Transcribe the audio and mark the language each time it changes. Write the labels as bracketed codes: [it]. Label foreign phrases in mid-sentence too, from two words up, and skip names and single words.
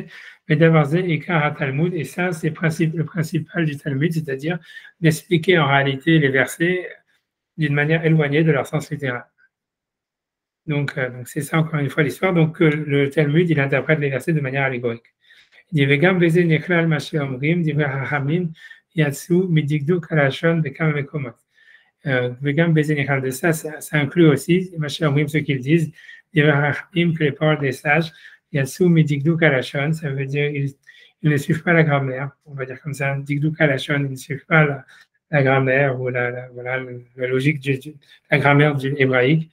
[fr] Mais d'avoir [he] עיקר תלמוד, [fr] et ça c'est le principal du Talmud, c'est-à-dire d'expliquer en réalité les versets d'une manière éloignée de leur sens littéral. Donc c'est ça encore une fois l'histoire. Donc le Talmud, il interprète les versets de manière allégorique. Il dit [he] וגם בזה נכלל מה שאומרים דברי חכמים יצאו מדקדוק הלשון בכמה מקומות. וגם בזה נכלל, de ça inclut aussi מה שאומרים, ce qu'ils disent דברי חכמים, que les paroles des sages יצאו מדקדוק הלשון, ça veut dire ils ne suivent pas la grammaire, on va dire comme ça, דקדוק הלשון, ils ne suivent pas la grammaire ou la logique la grammaire du hébraïque.